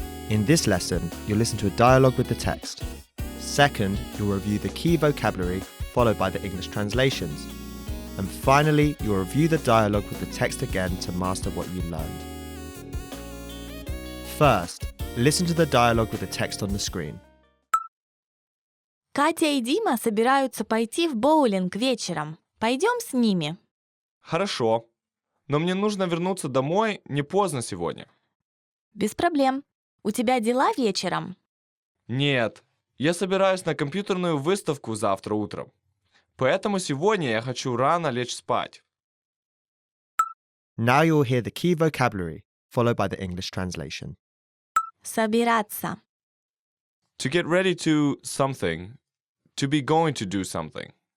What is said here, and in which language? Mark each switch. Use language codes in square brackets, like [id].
[en] In this lesson, you'll listen to a dialogue with the text. Second, you'll review the key vocabulary followed by the English translations. And finally, you'll review the dialogue with the text again to master what you learned. First, listen to the dialogue with the text on the screen. [ru] Катя и Дима собираются пойти в боулинг вечером. Пойдем с ними. Хорошо. Но мне нужно вернуться домой не поздно сегодня. Без проблем. У тебя дела вечером? Нет, я собираюсь на компьютерную выставку завтра утром. Поэтому сегодня я хочу рано лечь спать. [en] Now you'll hear the key vocabulary, followed by the English translation. [ru] Собираться. [en] To get ready to something. To be going to do something.